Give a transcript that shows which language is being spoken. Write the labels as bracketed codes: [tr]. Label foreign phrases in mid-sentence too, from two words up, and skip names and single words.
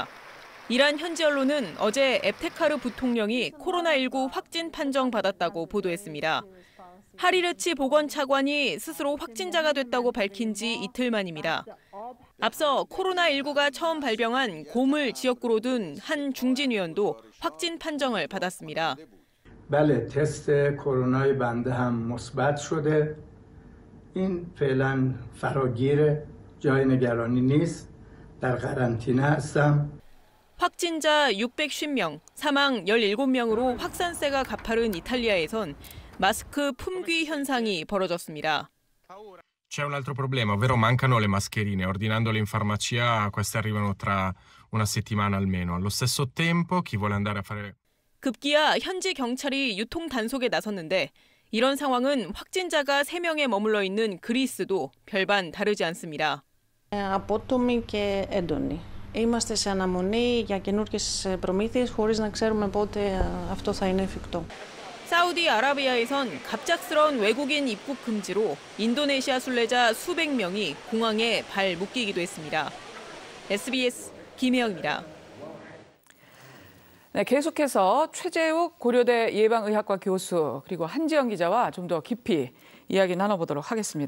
[ko] 이란 현지 언론은 어제 에프테카르 부통령이 코로나19 확진 판정받았다고 보도했습니다. 하리르치 보건차관이 스스로 확진자가 됐다고 밝힌 지 이틀 만입니다. 앞서 코로나19가 처음 발병한 고물 지역구로 둔 한 중진위원도 확진 판정을 받았습니다. [fa] بله تست کرونای بنده هم مثبت شده. این فعلا فراگیر جای نگرانی نیست. در قرنطینه هستم. [ko] 확진자 650명, 사망 17명으로 확산세가 가파른 이탈리아에선 마스크 품귀 현상이 벌어졌습니다. [it] C'è un altro problema, ovvero mancano le mascherine. Ordinandole in farmacia, queste arrivano tra una settimana almeno. Allo stesso tempo, chi vuole andare a fare [ko] 급기야 현지 경찰이 유통 단속에 나섰는데 이런 상황은 확진자가 3명에 머물러 있는 그리스도 별반 다르지 않습니다. [el] Απότομη και έντονη. Είμαστε σε αναμονή για καινούργιες προμήθειες χωρίς να ξέρουμε πότε αυτό θα είναι εφικτό. [ko] 사우디아라비아에선 갑작스러운 외국인 입국 금지로 인도네시아 순례자 수백 명이 공항에 발 묶이기도 했습니다. SBS 김혜영입니다. 네, 계속해서 최재욱 고려대 예방의학과 교수 그리고 한지영 기자와 좀 더 깊이 이야기 나눠보도록 하겠습니다.